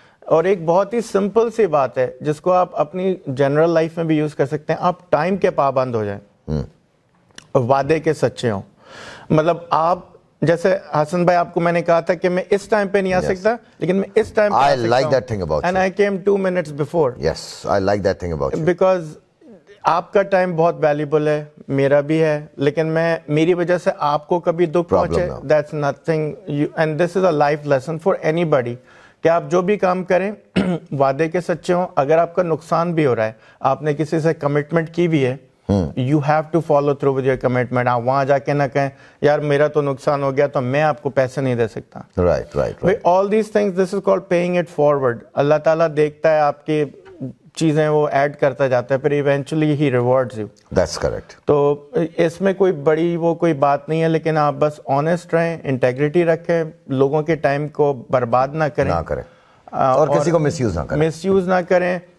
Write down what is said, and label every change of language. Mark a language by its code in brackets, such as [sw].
[ur] اور ایک بہت ہی سمپل سی بات ہے جس کو آپ اپنی جنرل لائف میں بھی یوز کر سکتے ہیں, آپ ٹائم کے پابند ہو جائیں اور وعدے کے سچے ہوں. مطلب آپ جیسے حسن بھائی آپ کو میں نے کہا تھا کہ میں اس ٹائم پہ نہیں آ سکتا, لیکن میں اس ٹائم پہ آ سکتا ہوں. [en] And I came 2 minutes before. Yes, I like that thing about you. [ur] Because آپ کا ٹائم بہت ویلیبل ہے, میرا بھی ہے, لیکن میری وجہ سے آپ کو کبھی دکھ پہنچے, [en] that's nothing. And this is a life lesson for anybody [ur] کہ آپ جو بھی کام کریں وعدے کے سچے ہوں. اگر آپ کا نقصان بھی ہو رہا ہے, آپ نے کسی سے کمٹمنٹ کی بھی ہے, [en] you have to follow through with your commitment. [ur] آپ وہاں جا کے نہ کہیں یار میرا تو نقصان ہو گیا تو میں آپ کو پیسے نہیں دے سکتا. [en] right. all these things, this is called paying it forward. [ur] اللہ تعالیٰ دیکھتا ہے آپ کی چیزیں, وہ ایڈ کرتا جاتا ہے, پھر eventually he rewards you. [en] That's correct. [ur] تو اس میں کوئی بڑی وہ کوئی بات نہیں ہے, لیکن آپ بس آنیسٹ رہیں, انٹیگریٹی رکھیں, لوگوں کے ٹائم کو برباد نہ کریں اور کسی کو مس یوز نہ کریں.